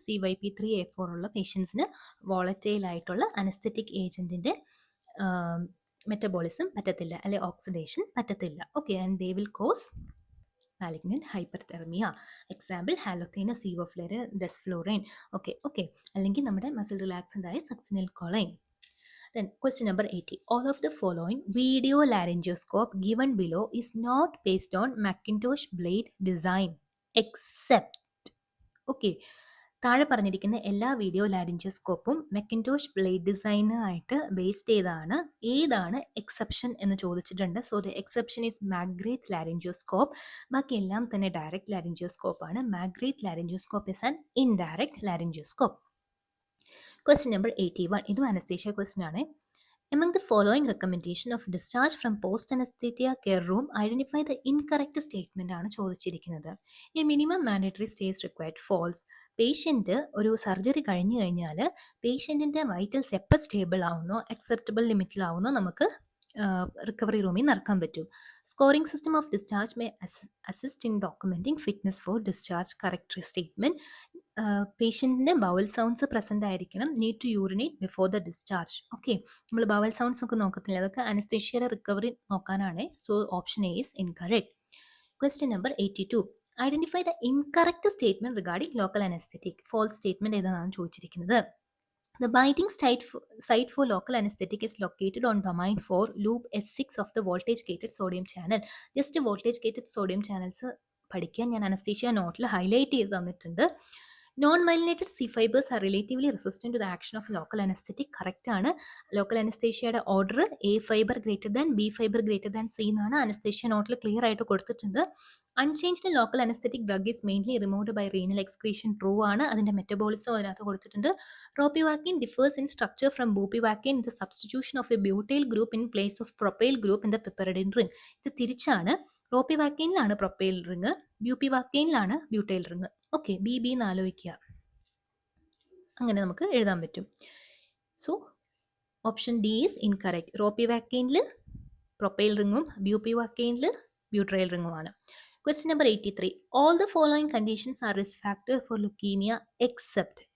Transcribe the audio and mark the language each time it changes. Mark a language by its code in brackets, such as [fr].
[ml] CYP3A4 ഉള്ള പേഷ്യൻസിന് volatile ആയിട്ടുള്ള അനസ്തെറ്റിക് ഏജന്റിന്റെ മെറ്റബോളിസം പറ്റത്തില്ല, അല്ലെ ഓക്സിഡേഷൻ പറ്റത്തില്ല. Okay. [en] And they will cause malignant hyperthermia. Example halothane, sevoflurane, desflurane. Okay. [ml] അല്ലെങ്കിൽ നമ്മുടെ മസിൽ റിലാക്സൻ്റ് ആയ succinylcholine. [en] Then question number 80. All of the following video laryngoscope given below is not based on Macintosh blade design except. Okay. [ml] താഴെ പറഞ്ഞിരിക്കുന്ന എല്ലാ video ലാരിഞ്ചോസ്കോപ്പും മെക്കിൻടോഷ് blade ഡിസൈനായിട്ട് based ഏതാണ് exception എന്ന് ചോദിച്ചിട്ടുണ്ട്. [en] So the exception is McGrath laryngoscope. [ml] ബാക്കി എല്ലാം തന്നെ ഡയറക്റ്റ് ലാരിഞ്ചോസ്കോപ്പ് ആണ്. [en] McGrath laryngoscope is an indirect laryngoscope. [ml] Question number 81. ഇതും അനസ്തേഷ്യ ക്വസ്റ്റ്യൻ ആണ്. [en] Among the following recommendation of discharge from post-anesthesia care room, identify the incorrect statement [ml] ആണ് ചോദിച്ചിരിക്കുന്നത്. [en] A minimum mandatory stays required. False. [ml] Patient ഒരു surgery കഴിഞ്ഞു കഴിഞ്ഞാൽ പേഷ്യൻറ്റിൻ്റെ വൈറ്റൽസ് എപ്പോൾ stable ആവുന്നോ, acceptable ലിമിറ്റിലാവുന്നോ നമുക്ക് recovery റൂമിൽ നടക്കാൻ പറ്റും. [en] Scoring system of discharge may assist in documenting fitness for discharge. Correct statement. [ml] പേഷ്യൻറ്റിൻ്റെ bowel sounds present ആയിരിക്കണം. [en] Need to urinate before the discharge. [ml] Okay. നമ്മൾ ബവൽ സൗണ്ട്സ് ഒക്കെ നോക്കത്തില്ല, അതൊക്കെ അനസ്തേഷ്യയുടെ റിക്കവറി നോക്കാനാണ്. [en] So option A is incorrect. Question number 82. Identify the incorrect statement regarding local anaesthetic. [ml] False statement ഏതാണെന്ന് ചോദിച്ചിരിക്കുന്നത്. [en] The binding site for local anesthetic is located on domain 4, loop S6 of the voltage gated sodium channel. [ml] Just voltage gated sodium channels പഠിക്കാൻ ഞാൻ anaesthesia നോട്ടിൽ highlight ചെയ്ത് തന്നിട്ടുണ്ട്. [en] Non-myelinated C fibers are relatively resistant to the action of local anesthetic. [ml] Correct ആണ്. Local അനസ്തേഷ്യയുടെ order A fibre greater than B fibre greater than C എന്നാണ് anaesthesia നോട്ടിൽ clear ആയിട്ട് കൊടുത്തിട്ടുണ്ട്. [en] Unchanged local anaesthetic drug is mainly removed by renal excretion. [ml] True ആണ്. അതിൻ്റെ metabolism അതിനകത്ത് കൊടുത്തിട്ടുണ്ട്. [en] Ropivacaine differs in structure from bupivacaine. The substitution of a butyl group in place of propyl group in the piperidine ring. [ml] ഇത് തിരിച്ചാണ്. റോപ്പിവാക്കിനിലാണ് propyl ring, ബ്യൂപ്പിവാക്കിനിലാണ് butyl ring. Okay. B എന്ന് ആലോചിക്കുക, അങ്ങനെ നമുക്ക് എഴുതാൻ പറ്റും. [en] So option D is incorrect. [ml] റോപ്പിവാക്കിനിൽ propyl റിംഗും ബ്യൂപ്പിവാക്കിനിൽ ബ്യൂട്രൈൽ റിംഗുമാണ്. [en] Question number 83. All the following conditions are risk factor for leukemia except.